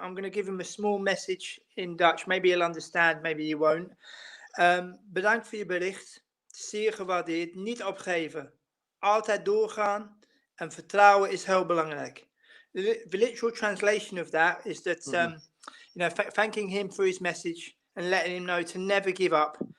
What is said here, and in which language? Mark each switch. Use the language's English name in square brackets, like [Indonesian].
[English] I'm going to give him a small message in Dutch. Maybe he'll understand, maybe he won't. [Dutch] Bedankt voor je bericht. Zeer gewaardeerd. Niet opgeven. Altijd doorgaan. En vertrouwen is heel belangrijk. [English] The literal translation of that is that, thanking him for his message and letting him know to never give up.